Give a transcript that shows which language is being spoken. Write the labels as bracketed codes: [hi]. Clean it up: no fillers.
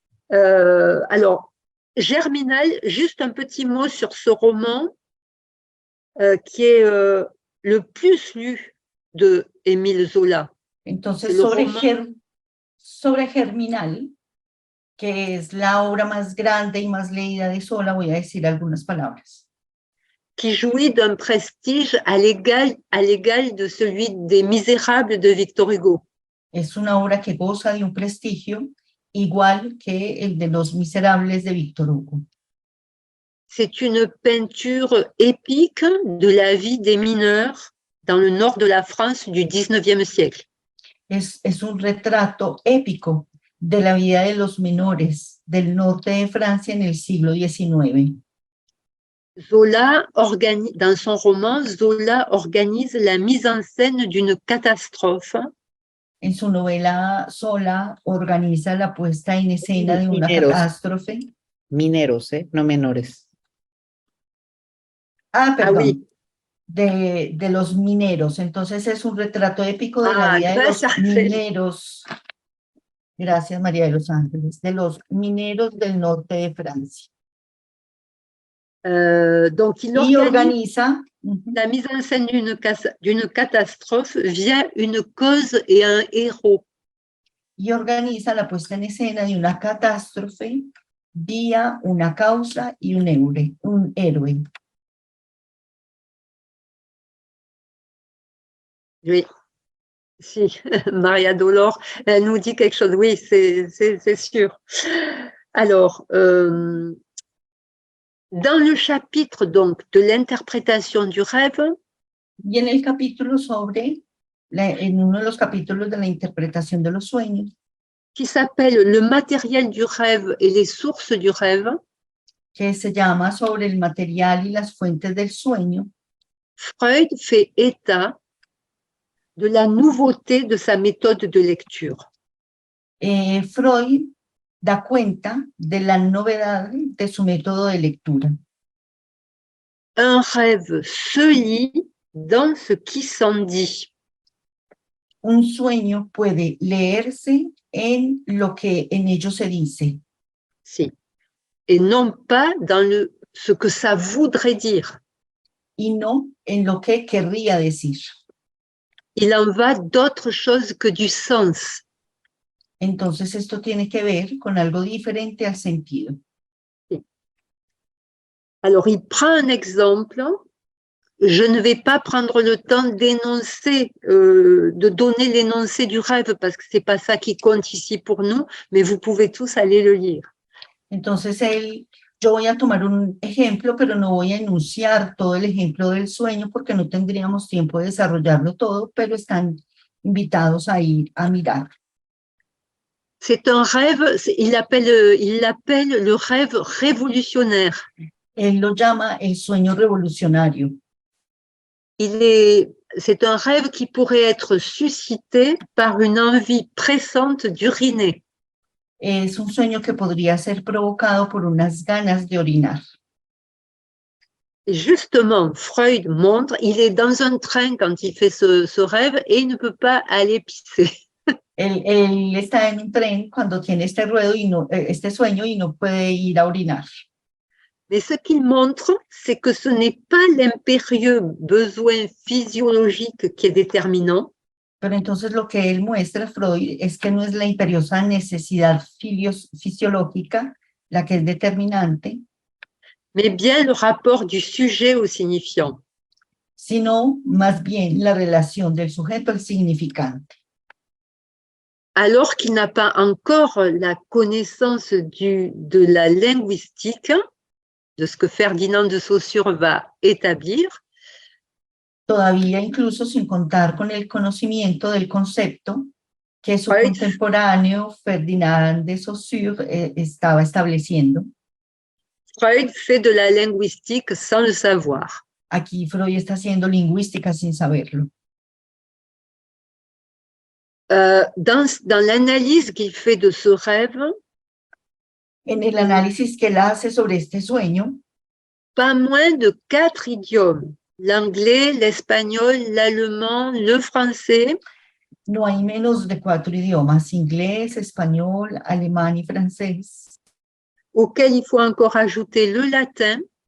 [fr] Alors, Germinal, juste un petit mot sur ce roman qui est le plus lu de Émile Zola. [es] Entonces, [fr] roman... [es] sobre Germinal, que es la obra más grande y más leída de Zola, voy a decir algunas palabras. [fr] Qui jouit d'un prestige à l'égal de celui des Misérables de Victor Hugo. [es] Es una obra que goza de un prestigio igual que el de Los Miserables de Victor Hugo. [fr] C'est une peinture épique de la vie des mineurs dans le nord de la France du XIXe siècle. [es] Es un retrato épico de la vida de los menores del norte de Francia en el siglo XIX. [fr] Zola dans son roman, Zola organise la mise en scène d'une catastrophe. [es] En su novela, Zola organiza la puesta en escena de una catástrofe. Mineros, no menores. Ah, perdón. [fr] Ah, oui. [es] De los mineros. Entonces es un retrato épico de la vida de los mineros. Gracias, María de los Ángeles. De los mineros del norte de Francia. [fr] Donc, il organise la mise en scène d'une catastrophe via une cause et un héros. [es] Y organiza la puesta en escena de una catástrofe vía una causa y un héroe. [fr] Oui, si, Maria Dolor, elle nous dit quelque chose. Oui, c'est sûr. Alors, dans le chapitre donc de l'interprétation du rêve, [es] y en el capítulo en uno de los capítulos de la interpretación de los sueños, [fr] qui s'appelle Le matériel du rêve et les sources du rêve, [es] que se llama Sobre el material y las fuentes del sueño, [fr] Freud fait état de la nouveauté de sa méthode de lecture. [es] Freud da cuenta de la novedad de su método de lectura. [fr] Un rêve se lit dans ce qui s'en dit. [es] Un sueño puede leerse en lo que en ello se dice. Si. [fr] Et non pas dans ce que ça voudrait dire. [es] Y no en lo que querría decir. [fr] Il en va d'autre chose que du sens. [es] Entonces esto tiene que ver con algo diferente al sentido. [fr] Alors, il prend un exemple. Je ne vais pas prendre le temps d'énoncer, de donner l'énoncé du rêve, parce que ce n'est pas ça qui compte ici pour nous, mais vous pouvez tous aller le lire. [es] Entonces, yo voy a tomar un ejemplo, pero no voy a enunciar todo el ejemplo del sueño, porque no tendríamos tiempo de desarrollarlo todo, pero están invitados a ir a mirar. [fr] C'est un rêve, il l'appelle le rêve révolutionnaire. [es] Él lo llama el sueño revolucionario. [fr] C'est un rêve qui pourrait être suscité par une envie pressante d'uriner. [es] Es un sueño que podría ser provocado por unas ganas de orinar. [fr] Et justement, Freud montre, il est dans un train quand il fait ce rêve et il ne peut pas aller pisser. [es] Él está en un tren cuando tiene este sueño y no puede ir a orinar. [fr] Mais ce qu'il montre, c'est que ce n'est pas l'impérieux besoin physiologique qui est déterminant. [es] Pero entonces lo que él muestra, Freud, es que no es la imperiosa necesidad fisiológica la que es determinante, [fr] mais bien le rapport du sujet au signifiant. [es] sino más bien la relación del sujeto al significante. [fr] Alors qu'il n'a pas encore la connaissance de la linguistique, de ce que Ferdinand de Saussure va établir, [es] Todavía incluso sin contar con el conocimiento del concepto que su [fr] Freud. [es] contemporáneo Ferdinand de Saussure estaba estableciendo. [fr] Freud fait de la linguistique sans le savoir. [es] Aquí Freud está haciendo lingüística sin saberlo. [fr] Dans l'analyse qu'il fait de ce rêve, [es] En el análisis que él hace sobre este sueño, [fr] pas moins de 4 idiomes, l'anglais, l'espagnol, l'allemand, le français, [es] no hay menos de 4 idiomas, inglés, español, alemán y francés, [fr] auxquels il faut encore ajouter le latin,